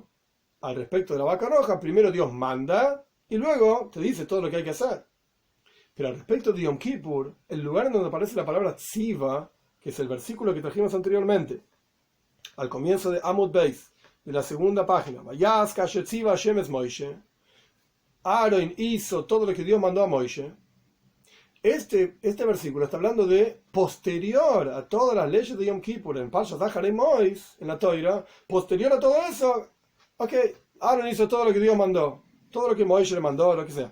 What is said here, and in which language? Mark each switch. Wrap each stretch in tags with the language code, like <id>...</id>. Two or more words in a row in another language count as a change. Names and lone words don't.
<es>Al respecto de la vaca roja, primero Dios manda y luego te dice todo lo que hay que hacer. Pero al respecto de Yom Kippur, el lugar en donde aparece la palabra tziva, que es el versículo que trajimos anteriormente, al comienzo de</es> <he>עמוד בית,</he> <es>de la segunda página,</es> <he>ויעש כאשר צוה השם את משה,</he> <es>Aaron hizo todo lo que Dios mandó a Moishe. Este versículo está hablando de posterior a todas las leyes de Yom Kippur, en Parshas Zachar Mois, en la Toira, posterior a todo eso, ok, Aaron hizo todo lo que Dios mandó, todo lo que Moishe le mandó, lo que sea.</es>